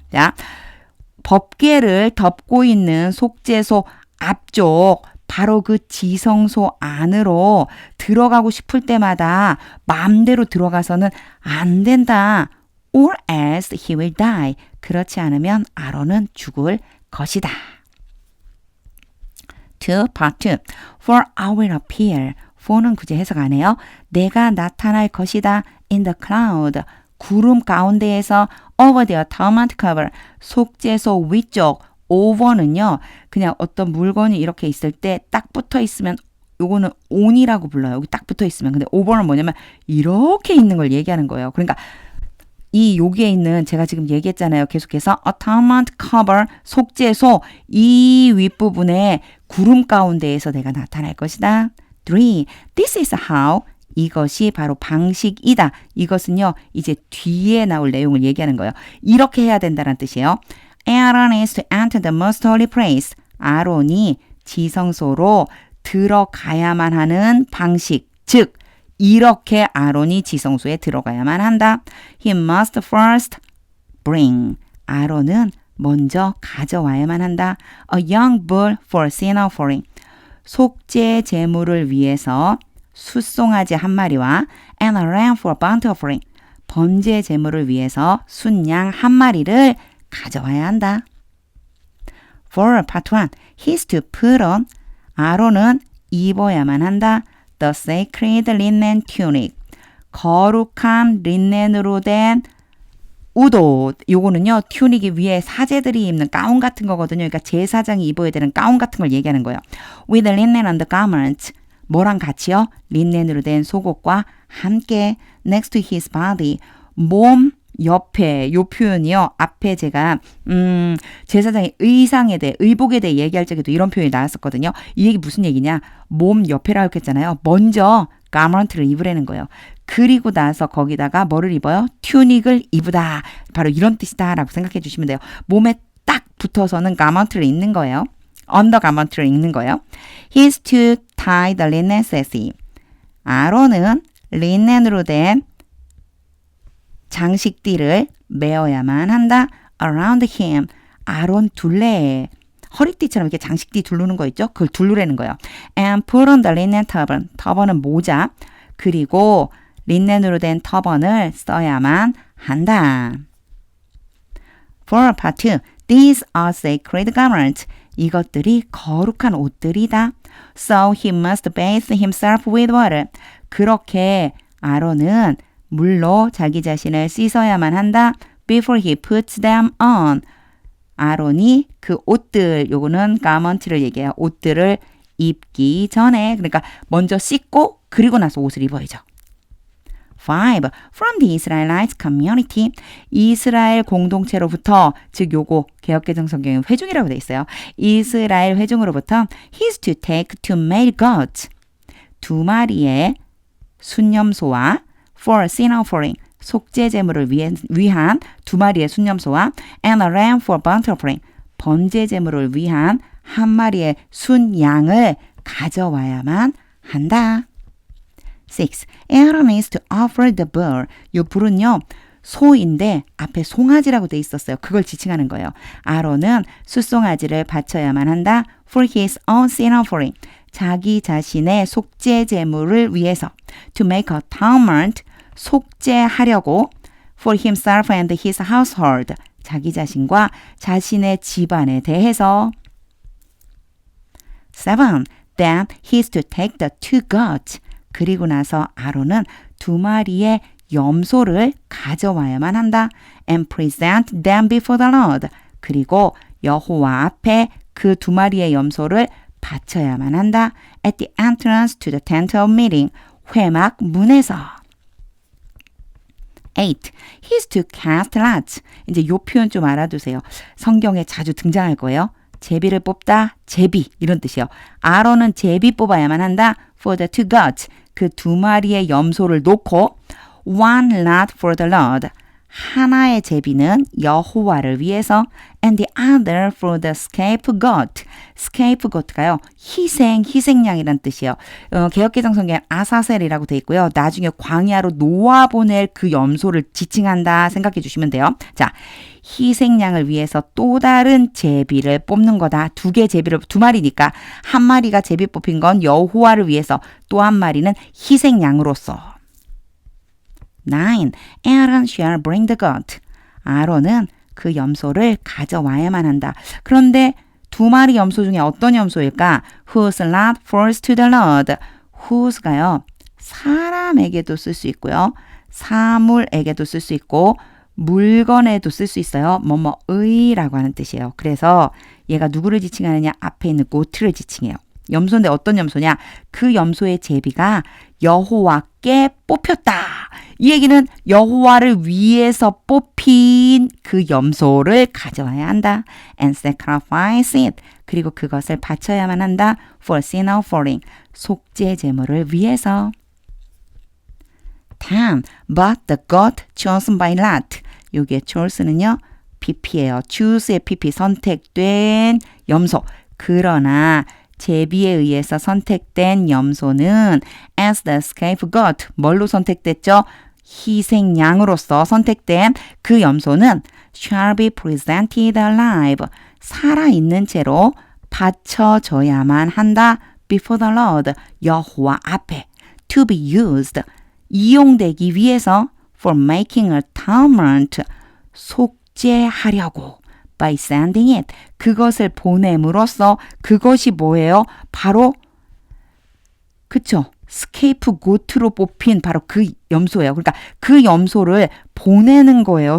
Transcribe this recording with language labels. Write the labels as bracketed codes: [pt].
[ko] 자, 법궤를 덮고 있는 속죄소 앞쪽 바로 그 지성소 안으로 들어가고 싶을 때마다 마음대로 들어가서는 안 된다. [en] Or else he will die. [ko] 그렇지 않으면 아론은 죽을 것이다. [en] 2. Part 2. For I will appear. [ko] for는 굳이 해석 안 해요. 내가 나타날 것이다. [en] In the cloud. [ko] 구름 가운데에서 [en] over the atonement cover. [ko] 속죄소 위쪽. over는요. 그냥 어떤 물건이 이렇게 있을 때 딱 붙어 있으면 요거는 on이라고 불러요. 여기 딱 붙어 있으면. 근데 over는 뭐냐면 이렇게 있는 걸 얘기하는 거예요. 그러니까 여기에 있는 제가 지금 얘기했잖아요. 계속해서 atonement cover 속죄소 이 윗부분에 구름 가운데에서 내가 나타날 것이다. 3. [en] This is how [ko] 이것이 바로 방식이다. 이것은요. 이제 뒤에 나올 내용을 얘기하는 거예요. 이렇게 해야 된다는 뜻이에요. [en] Aaron is to enter the most holy place. [ko] 아론이 지성소로 들어가야만 하는 방식. 즉 이렇게 아론이 지성소에 들어가야만 한다. [en] He must first bring. [ko] 아론은 먼저 가져와야만 한다. [en] A young bull for sin offering. [ko] 속죄 제물을 위해서 숫송아지 한 마리와 [en] and a lamb for burnt offering. [ko] 번제 제물을 위해서 순양 한 마리를 가져와야 한다. [en] For part 1, he's to put on. [ko] 아론은 입어야만 한다. [en] The sacred linen tunic. [ko] 거룩한 린넨으로 된 우도 요거는요 튜닉이 위에 사제들이 입는 가운 같은 거거든요. 그러니까 제사장이 입어야 되는 가운 같은 걸 얘기하는 거예요. [en] With linen undergarments [ko] 뭐랑 같이요? 린넨으로 된 속옷과 함께 [en] next to his body [ko] 몸 옆에 요 표현이요. 앞에 제가 제사장의 의상에 대해 의복에 대해 얘기할 적에도 이런 표현이 나왔었거든요. 이 얘기 무슨 얘기냐? 몸 옆에라고 했잖아요. 먼저 가먼트를 입으라는 거예요. 그리고 나서 거기다가 뭐를 입어요? 튜닉을 입으다. 바로 이런 뜻이다 라고 생각해 주시면 돼요. 몸에 딱 붙어서는 가먼트를 입는 거예요. 언더 가먼트를 입는 거예요. [en] He is to tie the linen, says he. [ko] 아론은 린넨으로 된 장식띠를 메어야만 한다. [en] Around him. [ko] 아론 둘레에 허리띠처럼 이렇게 장식띠 두르는 거 있죠? 그걸 두르라는 거예요. [en] And put on the linen turban. [ko] 터번은 모자. 그리고 린넨으로 된 터번을 써야만 한다. [en] For part 2. These are sacred garments. [ko] 이것들이 거룩한 옷들이다. [en] So he must bathe himself with water. [ko] 그렇게 아론은 물로 자기 자신을 씻어야만 한다. [en] Before he puts them on. [ko] 아론이 그 옷들, 요거는 가먼트를 얘기해요. 옷들을 입기 전에. 그러니까 먼저 씻고 그리고 나서 옷을 입어야죠. [en] 5. From the Israelite community. [ko] 이스라엘 공동체로부터, 즉 요거 개역개정 성경에 회중이라고 돼 있어요. 이스라엘 회중으로부터 [en] He's to take two male goats. [ko] 두 마리의 순념소와 [en] for sin offering. [ko] 속죄 제물을 위한 두 마리의 순념소와 [en] and a ram for burnt offering. [ko] 번제 제물을 위한 한 마리의 순양을 가져와야만 한다. [en] 6. Aaron is to offer the bull. [ko] 이 불은요 소인데 앞에 송아지라고 돼 있었어요. 그걸 지칭하는 거예요. 아론은 숫송아지를 바쳐야만 한다. [en] For his own sin offering. [ko] 자기 자신의 속죄 제물을 위해서. [en] To make atonement. [ko] 속죄하려고. [en] For himself and his household. [ko] 자기 자신과 자신의 집안에 대해서. [en] 7. Then he is to take the two goats. [ko] 그리고 나서 아론은 두 마리의 염소를 가져와야만 한다. [en] And present them before the Lord. [ko] 그리고 여호와 앞에 그 두 마리의 염소를 바쳐야만 한다. [en] At the entrance to the tent of meeting. [ko] 회막 문에서. 8. [en] He is to cast lots. [ko] 이제 이 표현 좀 알아두세요. 성경에 자주 등장할 거예요. 제비를 뽑다, 제비 이런 뜻이요. 아론은 제비 뽑아야만 한다. [en] For the two goats. [ko] 그 두 마리의 염소를 놓고 [en] one lot for the Lord. [ko] 하나의 제비는 여호와를 위해서 [en] and the other for the scapegoat. [ko] scapegoat가요. 희생양이란 뜻이에요. 개역개정 성경에 아사셀이라고 돼 있고요. 나중에 광야로 놓아보낼 그 염소를 지칭한다 생각해 주시면 돼요. 자, 희생양을 위해서 또 다른 제비를 뽑는 거다. 두 마리니까 한 마리가 제비 뽑힌 건 여호와를 위해서, 또 한 마리는 희생양으로서. [en] 9. Aaron shall bring the goat. [ko] 아론은 그 염소를 가져와야만 한다. 그런데 두 마리 염소 중에 어떤 염소일까? [en] Whose lot falls to the Lord. [ko] whose가요. 사람에게도 쓸 수 있고요. 사물에게도 쓸 수 있고 물건에도 쓸 수 있어요. 뭐뭐의라고 하는 뜻이에요. 그래서 얘가 누구를 지칭하느냐? 앞에 있는 고트를 지칭해요. 염소인데 어떤 염소냐? 그 염소의 제비가 여호와께 뽑혔다. 이 얘기는 여호와를 위해서 뽑힌 그 염소를 가져와야 한다. [en] And sacrifice it. [ko] 그리고 그것을 바쳐야만 한다. [en] For sin offering. [ko] 속죄 제물을 위해서. 10. [en] But the goat chosen by Lot. [ko] 여기에 chosen은요. PP예요. choose의 PP. 선택된 염소. 그러나 제비에 의해서 선택된 염소는 [en] as the scapegoat. [ko] 뭘로 선택됐죠? 희생양으로서 선택된 그 염소는 [en] shall be presented alive. [ko] 살아있는 채로 바쳐져야만 한다. [en] before the Lord. [ko] 여호와 앞에. [en] to be used. [ko] 이용되기 위해서 [en] for making atonement. [ko] 속죄하려고. [en] by sending it. [ko] 그것을 보냄으로써 그것이 뭐예요? 바로 그쵸. 스케이프고트로 뽑힌 바로 그 염소예요. 그러니까 그 염소를 보내는 거예요.